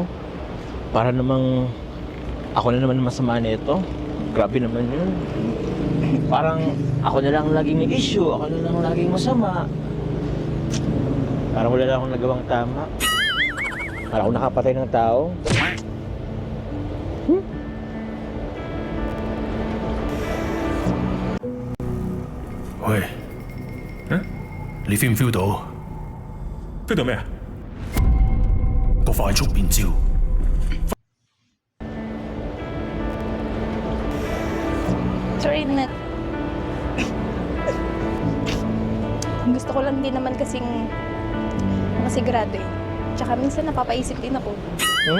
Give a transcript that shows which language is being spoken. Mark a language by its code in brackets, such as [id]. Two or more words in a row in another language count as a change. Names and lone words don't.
[tl] Para namang ako na naman masama nito. Grabe naman yun. Parang ako na lang laging may issue, ako na lang laging masama. Parang wala na akong nagawang tama. Parang ako nakapatay ng tao. Hmm? [yue] 喂，你 feel 唔 feel 到？feel 到咩啊？個快速變焦。 [tl] Sorry na. Gusto ko lang din naman kasing makasigurado eh. Tsaka minsan napapaisip din ako. Hmm?